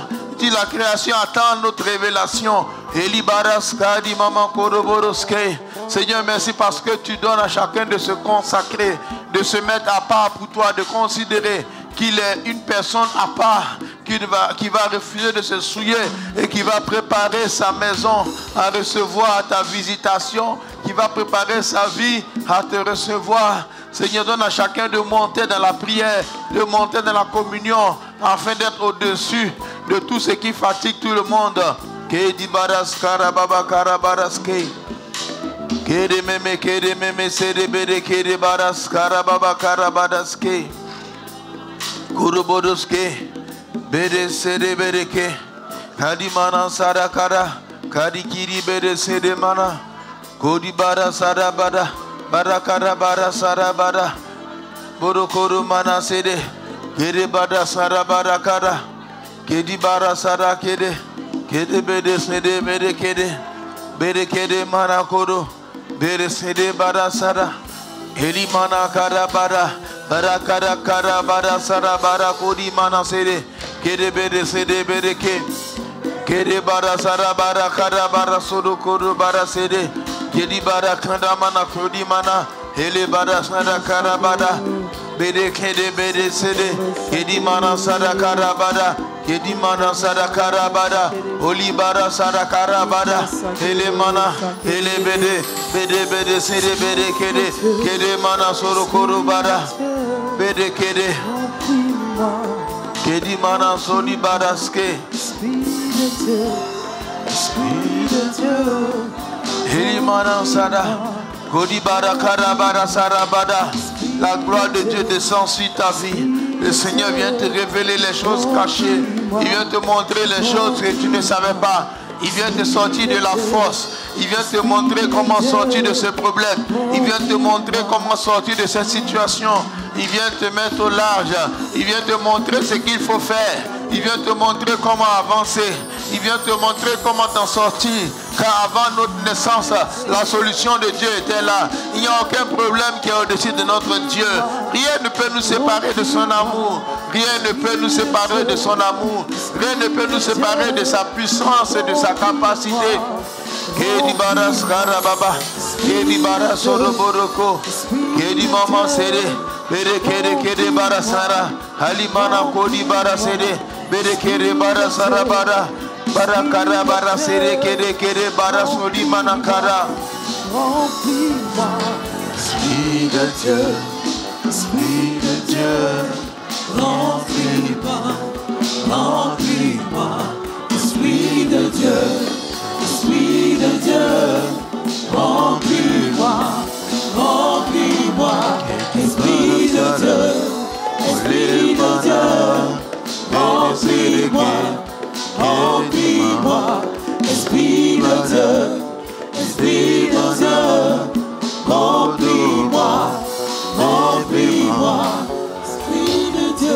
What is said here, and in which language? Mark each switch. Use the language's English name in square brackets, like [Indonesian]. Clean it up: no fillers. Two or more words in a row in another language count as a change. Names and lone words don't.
[French] Si la création attend notre révélation. Seigneur, merci parce que tu donnes à chacun de se consacrer, de se mettre à part pour toi, de considérer qu'il est une personne à part qui va refuser de se souiller et qui va préparer sa maison à recevoir ta visitation, qui va préparer sa vie à te recevoir. Seigneur, donne à chacun de monter dans la prière, de monter dans la communion, afin d'être au-dessus de tout ce qui fatigue tout le monde. Kedi baras karababa karabaraske. Kede meme sede bede kede baras karababa karabadaske. Kurubodoske. Bede sede bedeke. Kadi mana sarakara. Kadi kiri bede sede mana. Kodi bara sarabada. Barakara bara sarabada. Borokoro mana sede. Kede bada sarabada kara. Kedi bara sarakede. Kede bede sede bede kede. Bede kede mana kodo. Bede sede bara sara. Eli mana kara bara. Bara kara kara bara sara bara kodi mana sede. Kede bede sede bede ke. Kede bara sara bara kara bara sodo kodo bara sede. Kedi bara kanda mana kodi mana. Hele bara sara kara bara. Bede kede bede sede. Kedi mana sara kara bara. Kedi mana sara kara bara. Oli bara sara kara bara. Hele mana. Hele bede. Bede bede sede bede kede. Kede mana sodo kodo bara. Bede kede. Kedi mana sodi badaske. Heli mana sada. Kodi bara kara bara sarabada. La gloire de Dieu descend sur ta vie. Le Seigneur vient te révéler les choses cachées. Il vient te montrer les choses que tu ne savais pas. Il vient te sortir de la force. Il vient te montrer comment sortir de ce problème. Il vient te montrer comment sortir de cette situation. Il vient te mettre au large. Il vient te montrer ce qu'il faut faire. Il vient te montrer comment avancer. Il vient te montrer comment t'en sortir. Car avant notre naissance, la solution de Dieu était là. Il n'y a aucun problème qui est au-dessus de notre Dieu. Rien ne peut nous séparer de son amour. Rien ne peut nous séparer de son amour. Rien ne peut nous séparer de sa puissance et de sa capacité. Kedi baras karababa, kedi baras oroboroko, kedi mama sede, bere kede barasara, halimana kodi barasede, bere kede barasara bara, barakara barasede kede barasodi manakara. Esprit de Dieu, Esprit de Dieu, remplis-moi, Esprit de Dieu. Esprit de Dieu, remplis-moi, Esprit de Dieu, Esprit de Dieu, remplis-moi, Esprit de Dieu, Esprit de Dieu, remplis-moi, Esprit de Dieu.